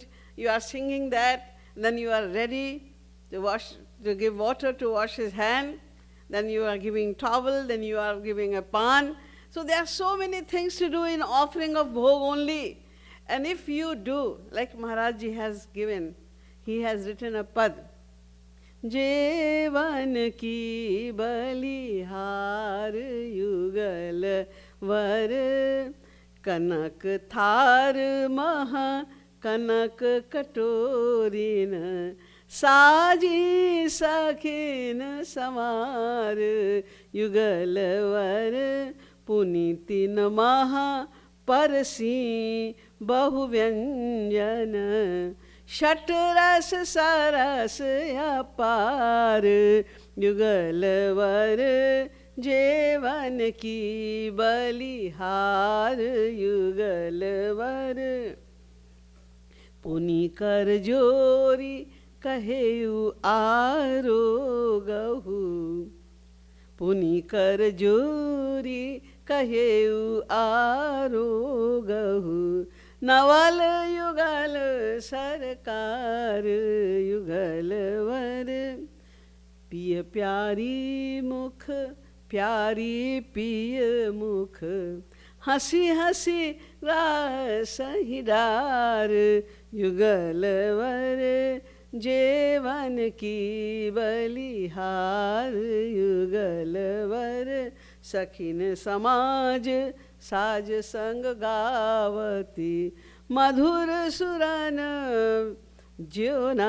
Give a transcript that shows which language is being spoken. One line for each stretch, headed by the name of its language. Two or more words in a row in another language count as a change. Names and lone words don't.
English: You are singing that, and then you are ready to give water to wash his hand, then you are giving towel, then you are giving a pan. So there are so many things to do in offering of bhog only. And if you do, like Maharaj Ji has given, he has written a pad.
Braj: जेवन की बलिहार युगल वर कनक थार महा कनक कटोरिन साजी सखिन समार युगलवर पुनीतिन महा परसी बहुव्यंजन षट रस सरस अपार युगलवर जेवन की बलिहार युगलवर पुनि कर जोरी कहेउ आरोगहु पुनि कर जोरी कहेउ आरोगहु नवल युगल सरकार युगलवर पिय प्यारी मुख प्यारी पिय मुख हंसी हंसी रास हिडार युगलवर जेवन की बलिहार युगलवर सखिन समाज साज संग गावती मधुर सुरन ज्योना.